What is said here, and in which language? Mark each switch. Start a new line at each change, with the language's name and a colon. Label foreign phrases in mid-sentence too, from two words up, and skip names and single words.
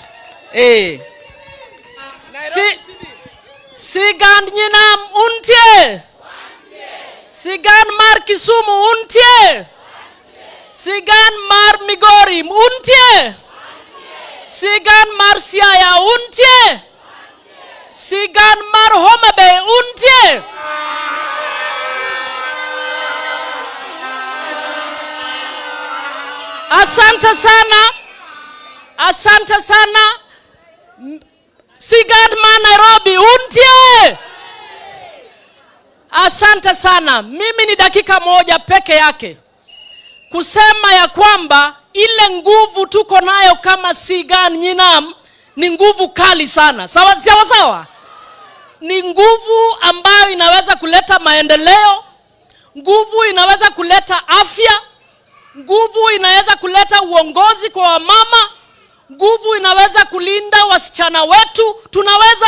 Luo (Kenya and Tanzania): Sigand nyinam untie. Sigand mar Kisumu untie. Sigand mar Migori untie. Sigand mar Siaya untie. Sigand mar Homa Bay untie.
Swahili: Asante sana. Asante sana.
Luo (Kenya and Tanzania): Sigand ma Nairobi untie.
Swahili: Asante sana. Mimi ni dakika moja peke yake kusema ya kwamba ile nguvu tuko nayo kama
Luo (Kenya and Tanzania): sigand nyinam
Swahili: ni nguvu kali sana. Sawa sawa sawa. Ni nguvu ambayo inaweza kuleta maendeleo, nguvu inaweza kuleta afya, nguvu inaweza kuleta uongozi kwa wamama, nguvu inaweza kulinda wasichana wetu.